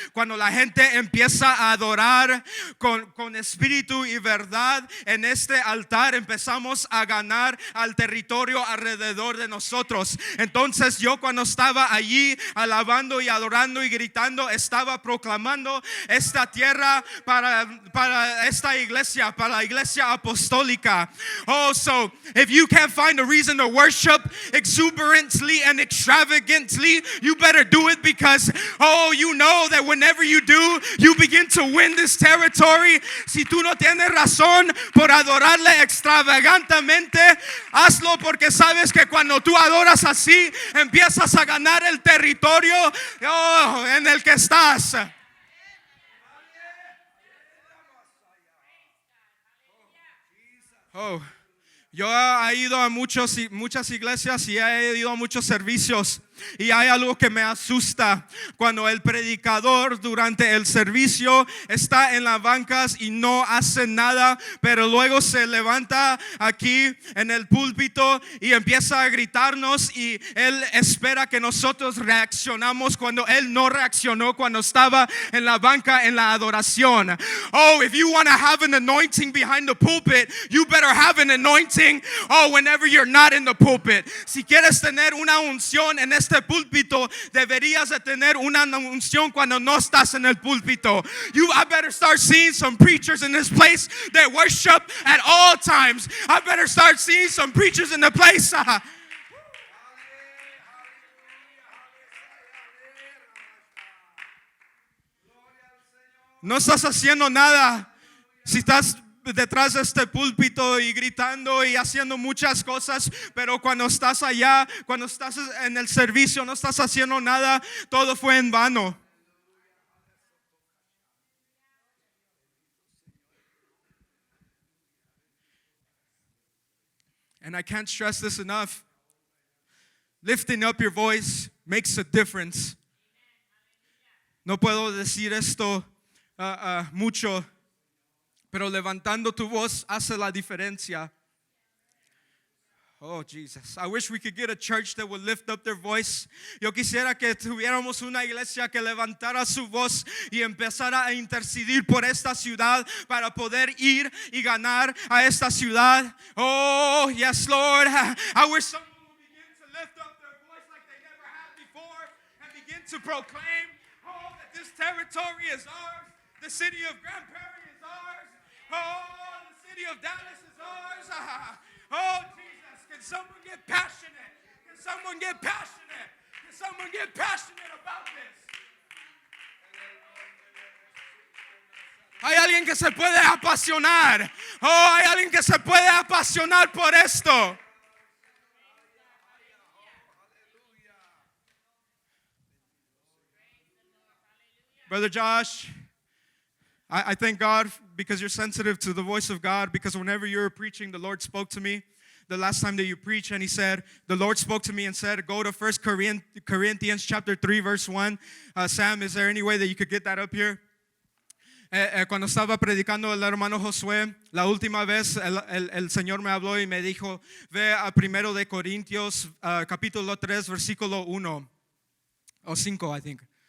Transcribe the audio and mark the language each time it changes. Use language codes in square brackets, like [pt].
[es] Cuando la gente empieza a adorar con espíritu y verdad en este altar, empezamos a ganar al territorio alrededor de nosotros. Entonces yo cuando estaba allí alabando y adorando y gritando, estaba proclamando esta tierra para esta iglesia, para la iglesia apostólica. [en] Oh, so if you can't find a reason to worship exuberantly and extravagantly, you better do it, because you know that whenever you do, you begin to win this territory. [es] Si tú no tienes razón por adorarle extravagantemente, hazlo, porque sabes que cuando tú adoras así, empiezas a ganar el territorio en el que estás. Yo he ido a muchas iglesias y he ido a muchos servicios. Y hay algo que me asusta cuando el predicador durante el servicio está en las bancas y no hace nada, pero luego se levanta aquí en el púlpito y empieza a gritarnos, y él espera que nosotros reaccionamos cuando él no reaccionó cuando estaba en la banca en la adoración. [en] Oh, if you want to have an anointing behind the pulpit, you better have an anointing whenever you're not in the pulpit. [es] Si quieres tener una unción en este púlpito, deberías de tener una unción cuando no estás en el púlpito. [en] I better start seeing some preachers in this place that worship at all times. I better start seeing some preachers in the place. [es] No estás haciendo nada si estás detrás de este púlpito y gritando y haciendo muchas cosas, pero cuando estás allá, cuando estás en el servicio, no estás haciendo nada. Todo fue en vano. [en] And I can't stress this enough. lifting up your voice makes a difference. [es] No puedo decir esto mucho, pero levantando tu voz hace la diferencia. [en] Oh, Jesus. I wish we could get a church that would lift up their voice. [es] Yo quisiera que tuviéramos una iglesia que levantara su voz y empezara a interceder por esta ciudad para poder ir y ganar a esta ciudad. [en] Oh, yes, Lord. I wish someone would begin to lift up their voice like they never have before and begin to proclaim, oh, that this territory is ours. The city of Grand Prairie is ours. Oh, the city of Dallas is ours. Oh, Jesus. Can someone get passionate? Can someone get passionate? Can someone get passionate about this? [es] Hay alguien que se puede apasionar. Oh, hay alguien que se puede apasionar por esto. [en] Brother Josh, I thank God because you're sensitive to the voice of God, because whenever you were preaching, the Lord spoke to me. The last time that you preached, and he said, the Lord spoke to me and said, go to 1 Corinthians chapter 3, verse 1. Sam, is there any way that you could get that up here? [es] Cuando estaba predicando el hermano Josué, la última vez el Señor me habló y me dijo, ve a 1 de Corintios, capítulo 3, versículo 1, o 5, [en] I think.